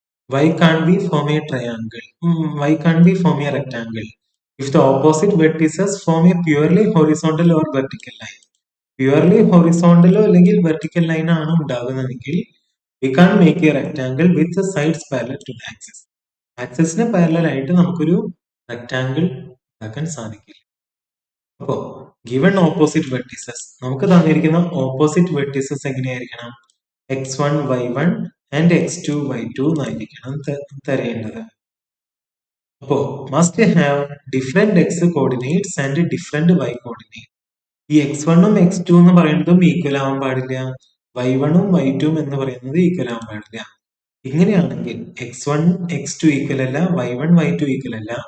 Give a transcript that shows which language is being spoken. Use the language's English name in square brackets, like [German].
[English] Why can't we form a triangle? Why can't we form a rectangle if the opposite vertices form a purely horizontal or vertical line? [Malayalam] Purely ഹൊറിസോണ്ടലോ അല്ലെങ്കിൽ vertical line ആണ് ഉണ്ടാകുന്നതെങ്കിൽ [English] we can't make a rectangle with the sides parallel to the axis. [Malayalam] ആക്സിസിന് parallel ആയിട്ട് നമുക്കൊരു rectangle ഉണ്ടാക്കാൻ സാധിക്കില്ല. അപ്പോ given opposite vertices, നമുക്ക് തന്നിരിക്കുന്ന opposite vertices എങ്ങനെയായിരിക്കണം? x1 y1 and x2 y2 എന്നായിരിക്കണം തരേണ്ടത്. അപ്പോ [English] Must have different x coordinates and different y coordinate. [Malayalam] ഈ x1ഉം x2 എന്ന് പറയുന്നതും ഈക്വൽ ആവാൻ പാടില്ല, y1ഉം y2ഉം എന്ന് പറയുന്നത് ഈക്വൽ ആവാൻ പാടില്ല. ഇങ്ങനെയാണെങ്കിൽ x1 x2 ഈക്വൽ അല്ല, y1 y2 ഈക്വൽ അല്ല.